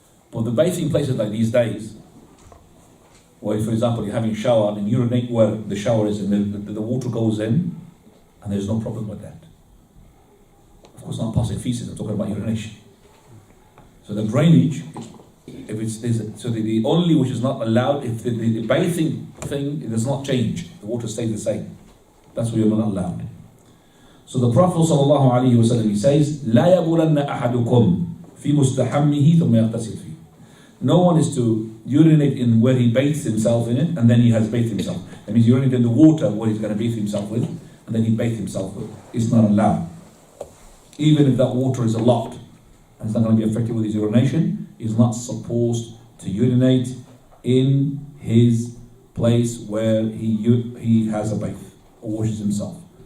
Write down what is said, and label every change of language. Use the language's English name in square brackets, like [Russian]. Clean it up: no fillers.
[English] But the bathing places like these days, where, for example, you're having a shower and urinate where the shower is and the water goes in, and there's no problem with that. Of course, not passing feces, I'm talking about urination. So the drainage, if it's so the only which is not allowed, if the bathing thing, it does not change, the water stays the same. That's why you're not allowed. So the Prophet ﷺ, he says, [Arabic] لا يبولن أحدكم في مستحمه ثم يغتسل فيه. [English] No one is to urinate in where he bathes himself in it, and then he has bathed himself. That means urinate in the water where he's going to bathe himself with, and then he bathes himself with. It's not allowed. Even if that water is a lot, and it's not going to be affected with his urination, he's not supposed to urinate in his place where he has a bath or washes himself.